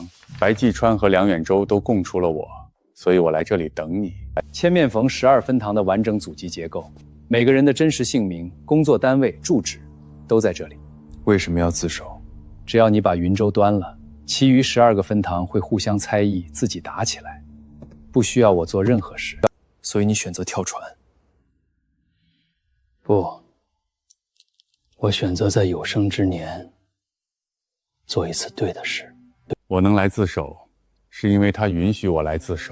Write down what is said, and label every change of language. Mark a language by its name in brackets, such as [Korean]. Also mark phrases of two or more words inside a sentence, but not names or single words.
[Chinese] 白繼川和梁遠洲都供出了我，所以我來這裡等你。千面縫12分堂的完整祖籍結構，每個人的真實姓名、工作單位、住址都在這裡。為什麼要自首？只要你把雲州端了，其餘12個分堂會互相猜疑，自己打起來，不需要我做任何事。所以你选擇跳船。不，我选择在有生之年做一次对的事。我能来自首，是因为他允许我来自首。